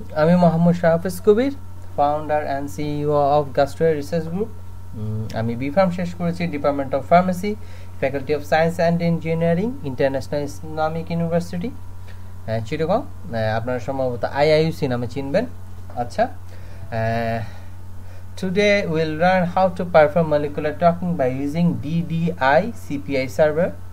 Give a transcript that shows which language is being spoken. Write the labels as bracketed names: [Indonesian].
[English] I'm Mohammad Shahafis Kubir, founder and CEO of Gastroy Research Group. [Bangla] আমি BPharm শেষ করেছি department of pharmacy, faculty of science and engineering, international Islamic university, Chittagong. আপনারা সম্ভবত IIUC নামে চিনবেন। [English] আচ্ছা, today we'll learn how to perform molecular talking by using DDI CPI server.